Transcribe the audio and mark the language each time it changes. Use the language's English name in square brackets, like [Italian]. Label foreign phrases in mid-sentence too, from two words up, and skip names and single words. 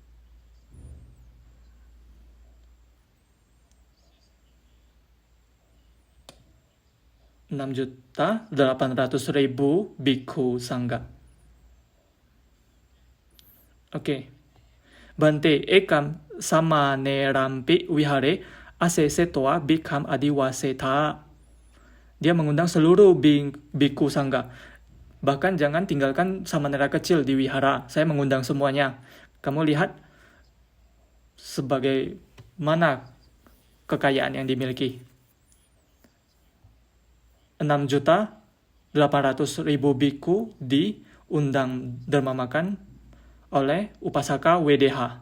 [Indonesian] 6.800.000 Bhikkhu Sangha. Oke. [Pali] Bante ekam samanerampi wihare asese toa bhikkam adiwasetha. [Indonesian] Dia mengundang seluruh Bhikkhu Sangha. Bahkan jangan tinggalkan samanera kecil di wihara. Saya mengundang semuanya. Kamu lihat sebagai mana kekayaan yang dimiliki. 6.800.000 biku diundang derma makan oleh Upasaka WDH.